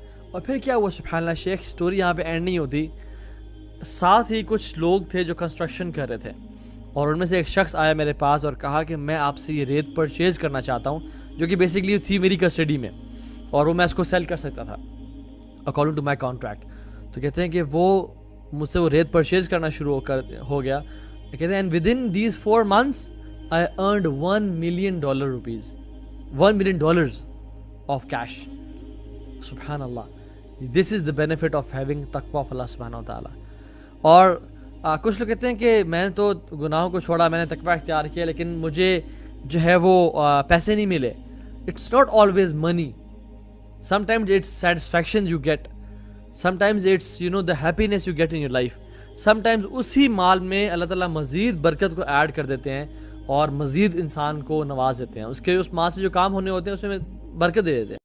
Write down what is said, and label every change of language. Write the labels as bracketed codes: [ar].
[ur] اور پھر کیا ہوا سبحان اللہ, شیخ سٹوری یہاں پہ اینڈ نہیں ہوتی. ساتھ ہی کچھ لوگ تھے جو کنسٹرکشن کر رہے تھے اور ان میں سے ایک شخص آیا میرے پاس اور کہا کہ میں آپ سے یہ ریت پرچیز کرنا چاہتا ہوں جو کہ بیسکلی تھی میری کسٹڈی میں اور وہ میں اس کو سیل کر سکتا تھا [en] According to my contract. [ur] تو کہتے ہیں کہ وہ مجھ سے وہ ریت پرچیز کرنا شروع ہو گیا. کہتے ہیں [en] And with in these 4 months I earned $1 million $1 million of cash. سبحان اللہ, this is the benefit of having taqwa of Allah سبحانہ و تعالیٰ. [ur] اور کچھ لوگ کہتے ہیں کہ میں نے تو گناہوں کو چھوڑا, میں نے تقوی اختیار کیا لیکن مجھے جو ہے وہ پیسے نہیں ملے. [en] It's not always money. Sometimes it's satisfaction you get. Sometimes it's the happiness you get in your life. [ur] Sometimes اسی مال میں اللہ تعالیٰ مزید برکت کو ایڈ کر دیتے ہیں اور مزید انسان کو نواز دیتے ہیں. اس مال سے جو کام ہونے ہوتے ہیں اس میں برکت دے دیتے ہیں.